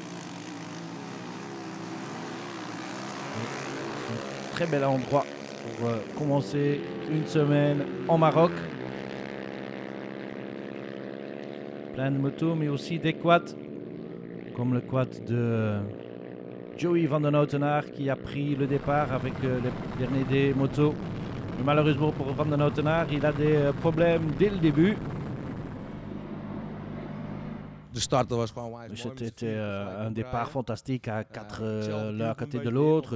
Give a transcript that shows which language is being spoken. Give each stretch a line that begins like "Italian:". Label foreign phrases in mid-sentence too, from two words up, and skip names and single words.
French: Très bel endroit pour commencer une semaine en Maroc. Plein de motos, mais aussi des quads, comme le quad de Joey van den Houtenaar qui a pris le départ avec le dernier des motos. Mais malheureusement pour Van den Houtenaar, il a des problèmes dès le début. C'était un départ fantastique à 4 l'un à côté de l'autre.